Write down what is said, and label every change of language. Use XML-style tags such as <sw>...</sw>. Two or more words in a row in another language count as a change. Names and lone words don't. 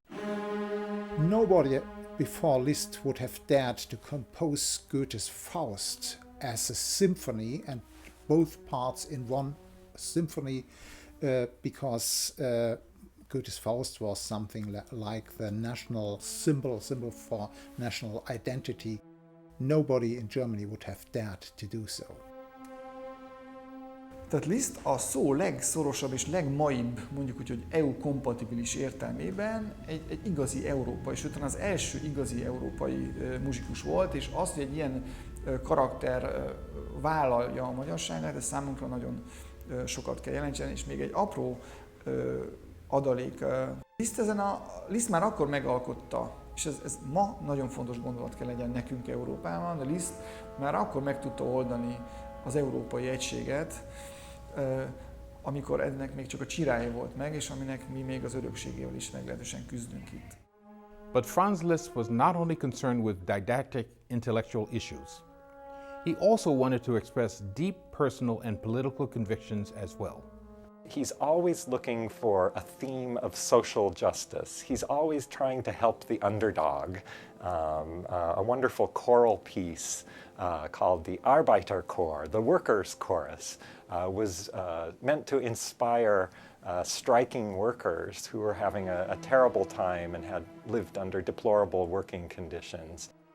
<en>Nobody before Liszt would have dared to compose Goethe's Faust as a symphony and both parts in one symphony, because Goethe's Faust was something like the national symbol for national identity. Nobody in Germany would have dared to do so.</en> <hu>Tehát Liszt a szó legszorosabb és legmaibb, mondjuk úgy, hogy EU-kompatibilis értelmében egy igazi európai, sőt az első igazi európai muzsikus volt, és az, hogy egy ilyen karakter vállalja a magyarságát, ez számunkra nagyon sokat kell jelentsen, és még egy apró adalék. Liszt már akkor megalkotta, és ez ma nagyon fontos gondolat kell legyen nekünk Európában, de Liszt már akkor meg tudta oldani az európai egységet, amikor ennek még csak a csirája volt meg, és aminek mi még az örökségével is meglehetősen küzdünk itt.</hu> <en>But Franz Liszt was not only concerned with didactic intellectual issues. He also wanted to express deep personal and political convictions as well. He's always looking for a theme of social justice. He's always trying to help the underdog. A wonderful choral piece called the Arbeiterchor, the Workers' Chorus, was meant to inspire striking workers who were having a terrible time and had lived under deplorable working conditions.</en>